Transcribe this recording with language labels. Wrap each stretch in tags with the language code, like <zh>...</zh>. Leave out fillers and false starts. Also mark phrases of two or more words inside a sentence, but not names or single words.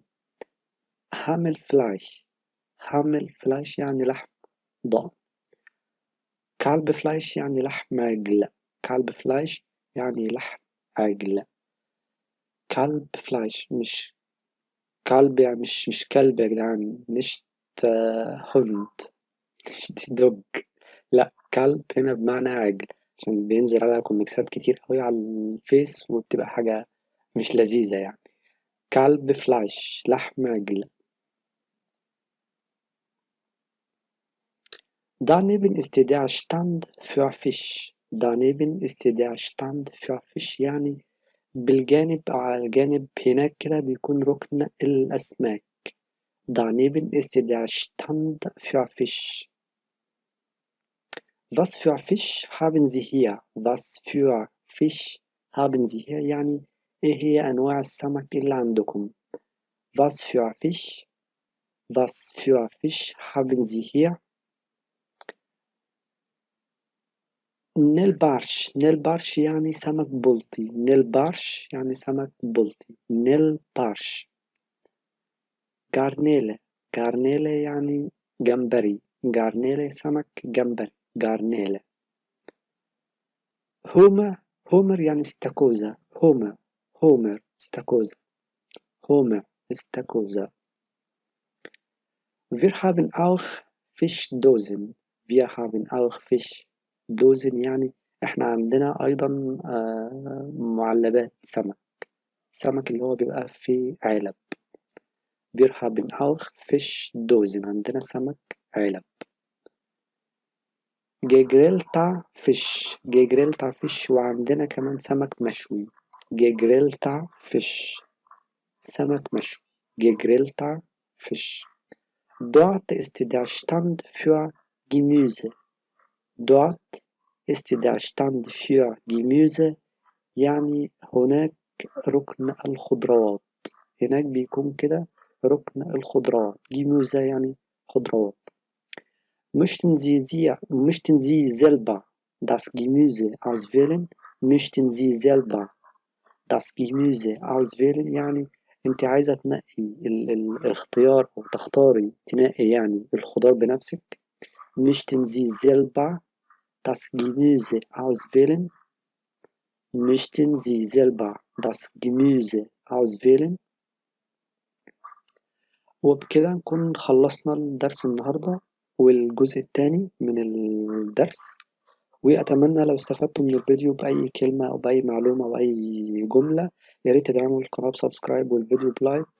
<ar>حامل فلاش. حامل فلاش يعني لحم ضأن. كالب فلاش يعني لحم عجل. كالب فلاش يعني لحم عجل. كلب فلايش مش كلب، يعني مش كلب يا جدعان،</ar> <de>nicht Hund nicht dog.</de> <ar>لأ كلب هنا بمعنى عجل، عشان بينزل عليها كوميكسات كتير أوي على الفيس وبتبقى حاجة مش لذيذة يعني. كلب فلايش لحم عجل.</ar> <de>Daneben ist der Stand für Fisch. Daneben ist der Stand für Fisch</de> <ar>يعني بالجانب أو على الجانب هناك كده بيكون ركن الأسماك.</ar> <de>Daneben ist der Stand für Fisch. Was für Fisch haben Sie hier? Was für Fisch haben Sie hier</de> <ar>يعني إيه هي أنواع السمك اللي عندكم؟</ar> <de>Was für Fisch? Was für Fisch haben Sie hier?</de> <ar>نيل بارش يعني سمك بلطي. نيل بارش يعني سمك بلطي. نيل بارش. جارنيلة. جارنيلة يعني جمبري. جارنيلة سمك جمبري. جارنيلة. هومر. هومر يعني استاكوزا. هومر. هومر استاكوزا. هومر استاكوزا.</ar> <de>Wir haben auch Fischdosen. Wir haben auch Fischdosen</de> <ar>يعني احنا عندنا أيضا معلبات سمك. السمك اللي هو بيبقى في علب.</ar> <de>Wir haben auch Fischdosen.</de> <ar>عندنا سمك علب.</ar> <de>gegrillter Fisch. gegrillter Fisch</de> <ar>وعندنا كمان سمك مشوي.</ar> <de>gegrillter Fisch</de> <ar>سمك مشوي.</ar> <de>gegrillter Fisch. Dort ist der Stand für Gemüse. Dort ist der Stand für Gemüse</de> <ar>يعني هناك ركن الخضروات. هناك بيكون كده ركن الخضروات. Gemüse يعني خضروات.</ar> <de>Möchten Sie selber das Gemüse auswählen? Möchten Sie selber das Gemüse auswählen</de> <ar>يعني انت عايزة تنقي الاختيار او تختاري تنقي يعني الخضار بنفسك.</ar> <de>Möchten Sie selber das Gemüse auswählen? Möchten Sie selber das Gemüse auswählen؟</de> <ar>وبكده نكون خلصنا الدرس النهاردة والجزء التاني من الدرس. وأتمنى لو استفدتوا من الفيديو بأي كلمة أو بأي معلومة أو أي جملة ياريت تدعموا القناة بسبسكرايب والفيديو بلايك.</ar>